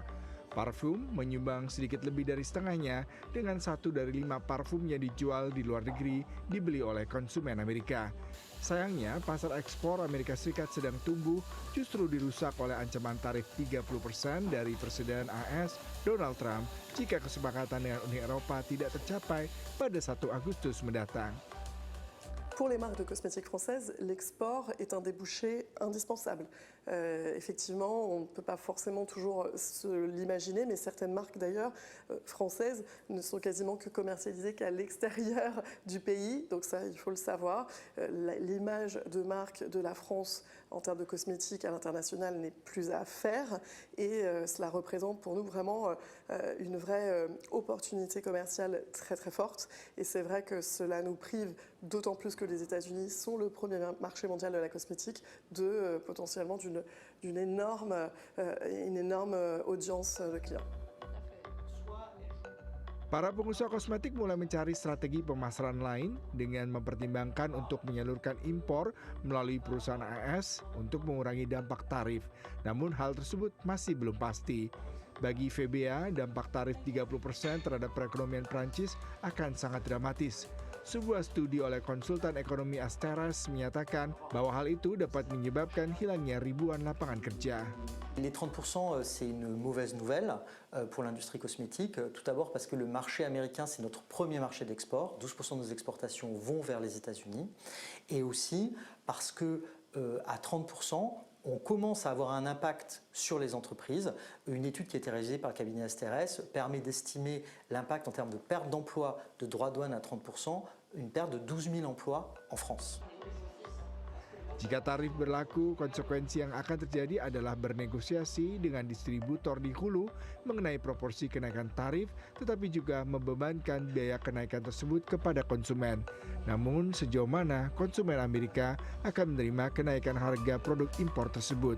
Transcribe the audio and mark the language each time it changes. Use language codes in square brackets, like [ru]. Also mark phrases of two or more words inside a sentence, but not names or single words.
[id] Parfum menyumbang sedikit lebih dari setengahnya dengan 1 dari 5 parfum yang dijual di luar negeri dibeli oleh konsumen Amerika. Sayangnya, pasar ekspor Amerika Serikat sedang tumbuh justru dirusak oleh ancaman tarif 30% dari Presiden AS Donald Trump jika kesepakatan dengan Uni Eropa tidak tercapai pada 1 Agustus mendatang. [fr] Pour les marques de cosmétiques françaises, l'export est un débouché indispensable. Effectivement, on ne peut pas forcément toujours se l'imaginer, mais certaines marques d'ailleurs françaises ne sont quasiment que commercialisées qu'à l'extérieur du pays. Donc ça, il faut le savoir. L'image de marque de la France en termes de cosmétiques à l'international n'est plus à faire. Et cela représente pour nous vraiment une vraie opportunité commerciale très très forte. Et c'est vrai que cela nous prive d'autant plus que les États-Unis sont le premier marché mondial de la cosmétique, de potentiellement d'une énorme audience de clients. [id] Para pengusaha kosmetik mulai mencari strategi pemasaran lain dengan mempertimbangkan untuk menyalurkan impor melalui perusahaan AS untuk mengurangi dampak tarif. Namun hal tersebut masih belum pasti. Bagi VBA, dampak tarif 30% terhadap perekonomian Prancis akan sangat dramatis. Sebuah studi oleh konsultan ekonomi Asteras menyatakan bahwa hal itu dapat menyebabkan hilangnya ribuan lapangan kerja. [fr] Les 30%, c'est une mauvaise nouvelle pour l'industrie cosmétique. Tout d'abord parce que le marché américain, c'est notre premier marché d'export. 12% de nos exportations vont vers les États-Unis. Et aussi parce que à 30%, on commence à avoir un impact sur les entreprises. Une étude qui a été réalisée par le cabinet Asteres permet d'estimer l'impact en termes de perte d'emploi de droits de douane à 30%, une perte de 12 000 emplois en France. [id] Jika tarif berlaku, konsekuensi yang akan terjadi adalah bernegosiasi dengan distributor di hulu mengenai proporsi kenaikan tarif, tetapi juga membebankan biaya kenaikan tersebut kepada konsumen. Namun, sejauh mana konsumen Amerika akan menerima kenaikan harga produk impor tersebut?